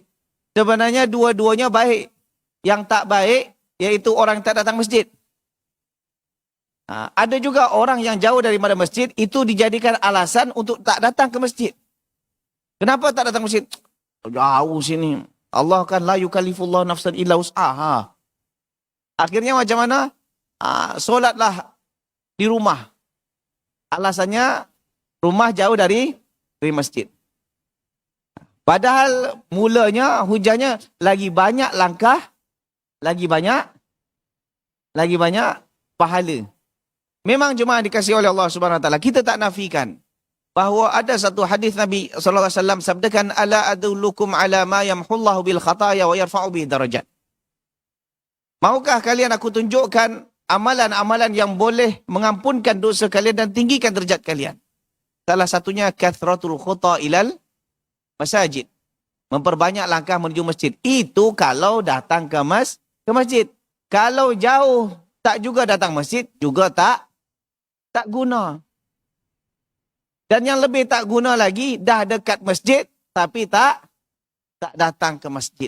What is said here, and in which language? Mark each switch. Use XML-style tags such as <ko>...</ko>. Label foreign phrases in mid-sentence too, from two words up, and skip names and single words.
<ms>Sebenarnya dua-duanya baik. Yang tak baik, iaitu orang yang tak datang masjid. Ada juga orang yang jauh daripada masjid, itu dijadikan alasan untuk tak datang ke masjid. Kenapa tak datang masjid? Jauh sini. Allah kan</ms> <ar>لا يكلف الله نفسا إلا وسعها.</ar> <ms>Akhirnya macam mana? Solatlah di rumah. Alasannya rumah jauh dari masjid. Padahal mulanya hujannya lagi banyak langkah, lagi banyak pahala. Memang jemaah dikasihi oleh Allah</ms> <ar>سبحانه وتعالى,</ar> <ms>kita tak nafikan bahawa ada satu hadis Nabi</ms> <ar>صلى الله عليه وسلم</ar> <ms>sabdakan,</ms> <ar>ألا أدلكم على ما يمحو الله به الخطايا ويرفع به الدرجات.</ar> <ms>Maukah kalian aku tunjukkan amalan-amalan yang boleh mengampunkan dosa kalian dan tinggikan derajat kalian? Salah satunya</ms> <ar>كثرة الخطا إلى المساجد.</ar> <ms>Memperbanyak langkah menuju masjid. Itu kalau datang ke masjid. Kalau jauh tak juga datang masjid, juga tak guna. Dan yang lebih tak guna lagi, dah dekat masjid, tapi tak datang ke masjid.</ms>